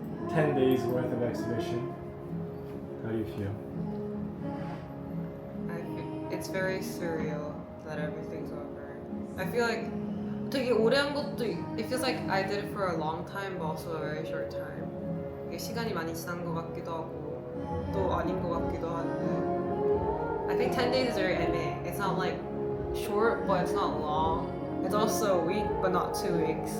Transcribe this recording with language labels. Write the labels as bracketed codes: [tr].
[en] 10 days worth of exhibition. How do you feel? It's very surreal that everything's over. I feel like [ko] 되게 오래 한 것도 [en] it feels like I did it for a long time but also a very short time. [ko] 이게 시간이 많이 지난 것 같기도 하고 또 아닌 것 같기도 한데 [en] I think 10 days is very [ko] 애매해. [en] It's not like short but it's not long. It's also a week but not 2 weeks.